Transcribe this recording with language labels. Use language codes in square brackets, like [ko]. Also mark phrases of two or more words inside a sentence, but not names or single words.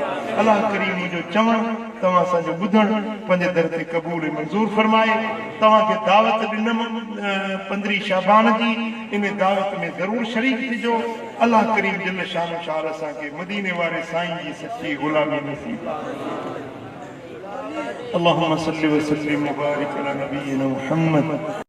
[sd] अलाह करीम जो चवणु तव्हां असांजो ॿुधणु पंहिंजे दर ते क़बूल ऐं मंज़ूर फरमाए। तव्हांखे दावत ॾिनमि 15 शाबान जी, इन दावत में ज़रूरु शरीक थिजो। अलाह करीम दिल शान शार असांखे मदीने वारे साईं जी सची ग़ुलामी नसीब। [ar] اللهم صل وسلم وبارك على نبينا محمد.